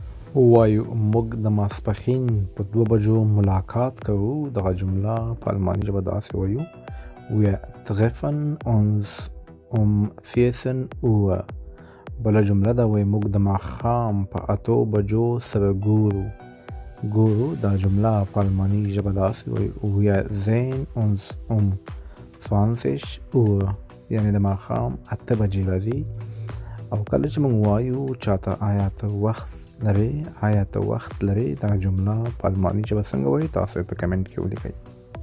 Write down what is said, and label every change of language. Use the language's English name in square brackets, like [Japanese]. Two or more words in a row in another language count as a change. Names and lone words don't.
[Pashto] وایو موږ د ماسپښین په 2 بجو ملاقات کوو. دغه جمله په الماني ژبه داسې وایو: [German] Wir treffen uns 14 Uhr. [Pashto] بله جمله ده وایي موږ د ماښام په 8 بجو سره ګورو. دا جمله په الماني ژبه داسې وایي: [German] Wir sehen uns 20 Uhr. [Pashto] یعنی د ماښام 8 بجې راځي. او کله چې موږ وایو چاته آیا ته وخت لري، دا جمله په الماني ژبه څنګه وایي، تاسو په کمنټ کې ولیکئ.